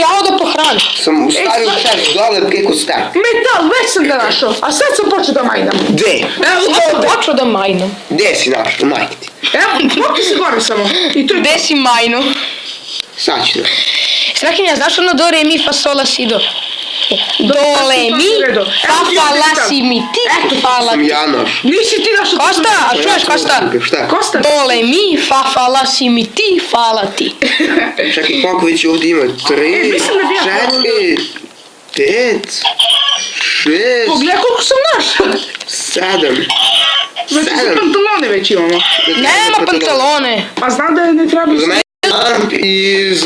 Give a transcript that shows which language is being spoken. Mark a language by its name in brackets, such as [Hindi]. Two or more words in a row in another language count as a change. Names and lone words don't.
[Serbian] E, ja odo pohranim. Sam stavio čest dole preko stek. Metal, već sam ga našao, a sad sam počeo da majnam. Gde? Evo, Ja sam ovdje. počeo da majnom. Gde si našao, majke ti? Evo, pokri se gore samo. I to je Gde si majnu? Sad ću da. Strahinja, znaš ono do re mi fa sol la si do? Dole mi, fa fa la si mi ti, fa la Sam ti. ja našao. Nisi ti našao. Kosta, a čuješ Kosta? Šta? Kosta. Dole mi, fa la si mi ti, fa la ti. Čekaj, koliko već ovdje ima? 3, mislim da bi ja 4, 5, 6, Pogledaj koliko sam našao. 7. Znači za pantalone već imamo. Nema pantalone. Pa znam da ne treba... Za mene lamp i za...